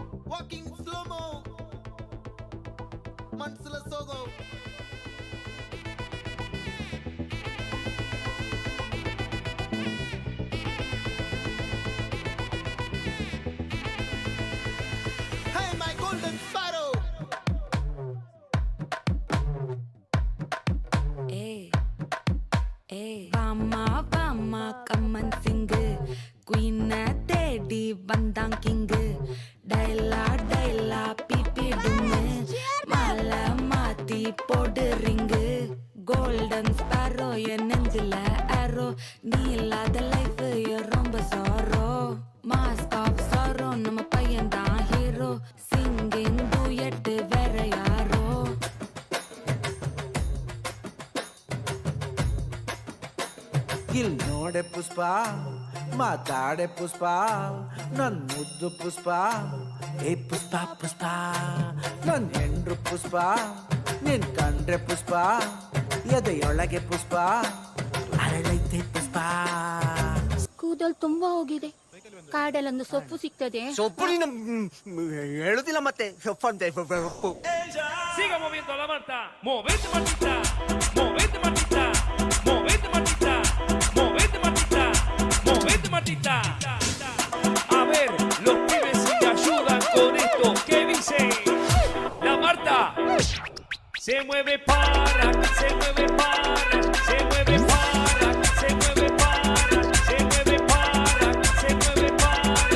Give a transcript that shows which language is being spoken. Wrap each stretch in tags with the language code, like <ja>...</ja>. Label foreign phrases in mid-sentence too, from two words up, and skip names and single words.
<en>Walking slow-mo,</en> <kn>ಮನ್ಸಲ ಸೋಗೋ.</kn> <en>Hey my golden sparrow.</en> <ta>வாமா வாமா கம்மன் சிங்கு குயின தேடி வந்தான் கிங்கு டைலா டைலா பிபி டும்மு மாலை மாத்தி போடு ரிங்கு</ta> <en>golden sparrow</en> <ta>என் நெஞ்சில ஆரோ நீ இல்லாத லைஃப் ரொம்ப சாரோ</ta> <en>mask off</en> <ta>சாரோ நம்ம பையன் தான் ஹீரோ</ta> <en>singing duet</en> <ta>வேற யாரோ</ta> <kn>ಇಲ್ ನೋಡೆ ಪುಷ್ಪ ಮಾತಾಡೆ ಪುಷ್ಪ ನನ್ ಮುದ್ದು ಪುಷ್ಪ ಏ ಪುಷ್ಪ ಪುಷ್ಪ ನನ್ ಹೆಂಡ್ರು ಪುಷ್ಪ ನಿನ್ ಕಂಡ್ರೆ ಪುಷ್ಪ ಎದೆಯೊಳಗೆ ಪುಷ್ಪ ಅರಳೈತೆ ಪುಷ್ಪ. ಕೂದಲು ತುಂಬಾ ಹೋಗಿದೆ. ಕಾಡಲ್ಲೊಂದು ಸೊಪ್ಪು ಸಿಗ್ತದೆ. ಸೊಪ್ಪು ನೀನು ಹೇಳುದಿಲ್ಲ ಮತ್ತೆ ಸೊಪ್ಪಂತೆ.</kn> <es>Siga moviendo la Marta, movete Martita, movete Martita, movete Martita, movete Martita, movete Martita. A ver, los pibes si te ayudan con esto, ¿qué dice? La Marta se mueve para, se mueve para, se mueve para, se mueve para, se mueve para, se mueve para.</es>